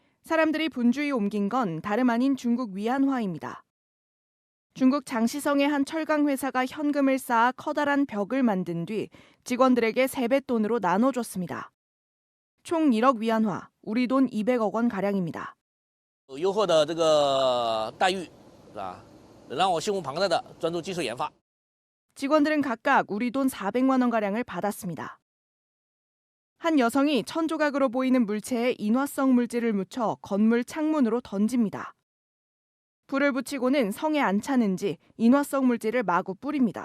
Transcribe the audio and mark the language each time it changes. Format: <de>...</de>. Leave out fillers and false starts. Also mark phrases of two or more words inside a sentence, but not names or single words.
<ko>사람들이 분주히 옮긴 건 다름 아닌 중국 위안화입니다. 중국 장시성의 한 철강 회사가 현금을 쌓아 커다란 벽을 만든 뒤 직원들에게 세뱃돈으로 나눠줬습니다. 총 1억 위안화, 우리 돈 200억 원 가량입니다.</ko> <zh>优厚的这个待遇，是吧？让我心无旁贷的专注技术研发。</zh> <ko>직원들은 각각 우리 돈 400만 원 가량을 받았습니다. 한 여성이 천조각으로 보이는 물체에 인화성 물질을 묻혀 건물 창문으로 던집니다. 불을 붙이고는 성에 안 차는지 인화성 물질을 마구 뿌립니다.</ko>